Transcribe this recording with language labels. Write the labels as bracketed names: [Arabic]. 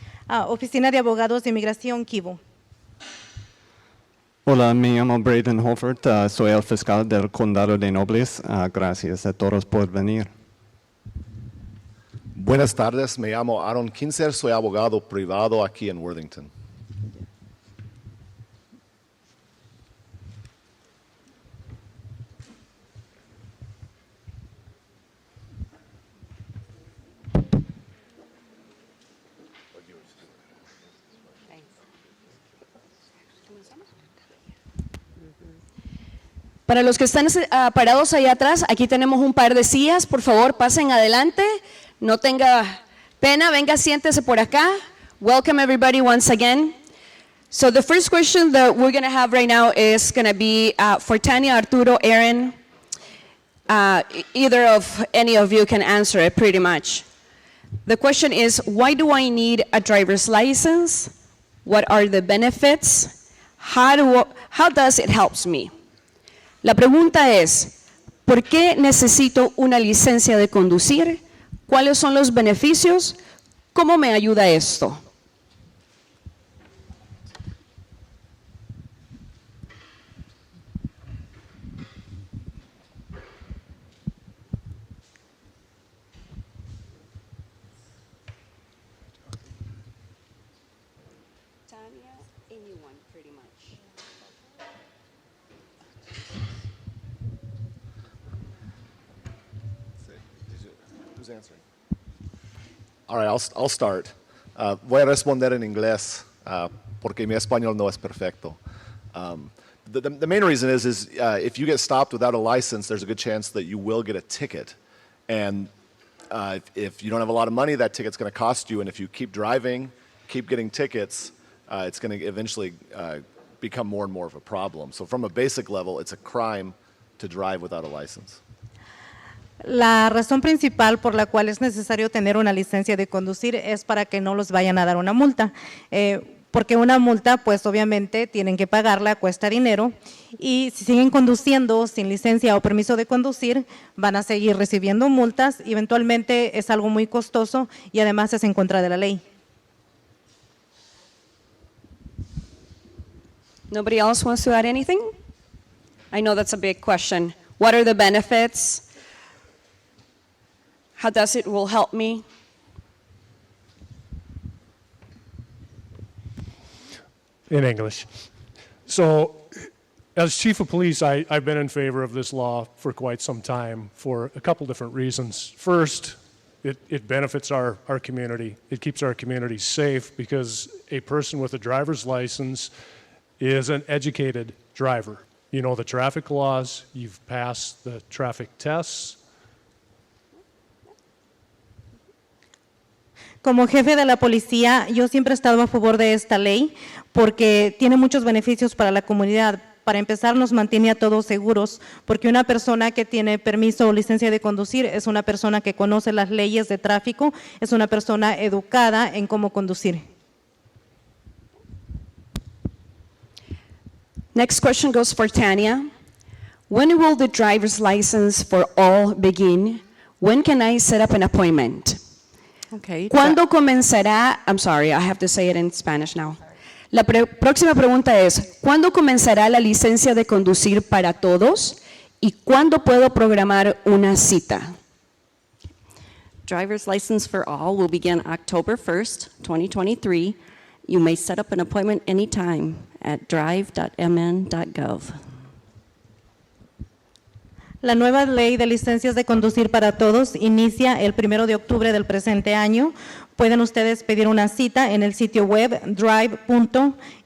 [Spanish] Oficina de Abogados de Inmigración, Kivu. Hola, me llamo Braden Holford, soy el fiscal del Condado de Nobles. Gracias a todos por venir. Buenas tardes, me llamo Aaron Kinzer, soy abogado privado aquí en Worthington. Para los que están parados allá atrás, aquí tenemos un par de sillas. Por favor, pasen adelante. No tenga pena. Venga, siéntese por acá. [English] Welcome everybody once again. So the first question that we're going to have right now is going to be for Tanya, Arturo, Aaron. Either of any of you can answer it pretty much. The question is, why do I need a driver's license? What are the benefits? How does it help me? [Spanish] La pregunta es, ¿por qué necesito una licencia de conducir? ¿Cuáles son los beneficios? ¿Cómo me ayuda esto? [English] Who's answering? All right, I'll start. [Spanish] Voy a responder en inglés porque mi español no es perfecto. [English] The main reason is if you get stopped without a license, there's a good chance that you will get a ticket. And if you don't have a lot of money, that ticket's going to cost you. And if you keep driving, keep getting tickets, it's going to eventually become more and more of a problem. So from a basic level, it's a crime to drive without a license. [Spanish] La razón principal por la cual es necesario tener una licencia de conducir es para que no los vayan a dar una multa. porque una multa, pues obviamente tienen que pagarla, cuesta dinero, y si siguen conduciendo sin licencia o permiso de conducir, van a seguir recibiendo multas, y eventualmente es algo muy costoso y además es en contra de la ley. [English] Nobody else wants to add anything? I know that's a big question. What are the benefits? How does it will help me? In English. So, as chief of police, I've been in favor of this law for quite some time for a couple different reasons. First, it benefits our community. It keeps our community safe because a person with a driver's license is an educated driver. You know the traffic laws, you've passed the traffic tests. [Spanish] Como jefe de la policía, yo siempre he estado a favor de esta ley porque tiene muchos beneficios para la comunidad. Para empezar, nos mantiene a todos seguros, porque una persona que tiene permiso o licencia de conducir es una persona que conoce las leyes de tráfico, es una persona educada en cómo conducir. [English] Next question goes for Tanya. When will the driver's license for all begin? When can I set up an appointment? Okay. [Spanish] ¿Cuándo comenzará? [English] I'm sorry, I have to say it in Spanish now. [Spanish] La próxima pregunta es, ¿cuándo comenzará la licencia de conducir para todos? ¿Y cuándo puedo programar una cita? [English] Driver's license for all will begin October 1st, 2023. You may set up an appointment anytime at drive.mn.gov. [Spanish] La nueva ley de licencias de conducir para todos inicia el 1 de octubre del presente año. Pueden ustedes pedir una cita en el sitio web drive.mn.gov.